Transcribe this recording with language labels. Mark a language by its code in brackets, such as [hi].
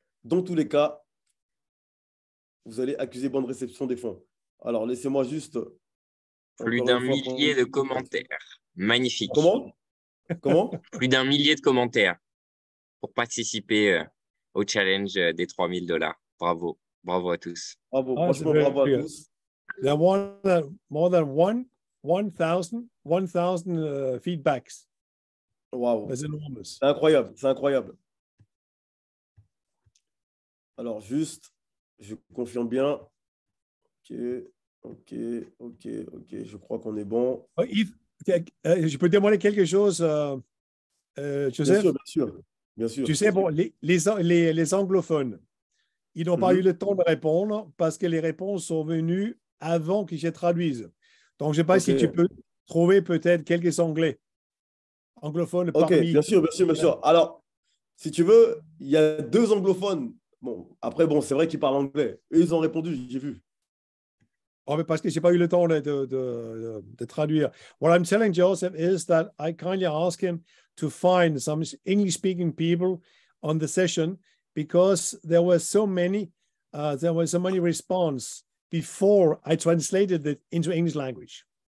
[fr] Dans tous les cas, vous allez accuser bonne réception des fonds. Alors, laissez-moi juste… Plus d'un millier de commentaires. Magnifique. Comment? Plus d'un millier de commentaires pour participer au challenge des $3000. Bravo. Bravo à tous. Bravo. Franchement, bravo à tous. [en] There are more than 1,000 feedbacks. Wow. That's enormous. [fr] C'est incroyable. C'est incroyable. Alors, juste, je confirme bien. OK. Je crois qu'on est bon. Yves, je peux demander quelque chose, Joseph? Bien sûr. Tu sais, bon, les anglophones, ils n'ont pas eu le temps de répondre parce que les réponses sont venues avant que je traduise. Donc, je ne sais pas si tu peux trouver peut-être quelques anglophones parmi… OK, bien sûr. Alors, si tu veux, il y a 2 anglophones. Bon, après, c'est vrai qu'ils parlent anglais. Eux, ils ont répondu, j'ai vu. Oh, mais parce que je n'ai pas eu le temps de traduire. [en] What I'm telling Joseph is that I kindly ask him to find some English-speaking people on the session because there were so many responses before I translated it into English language.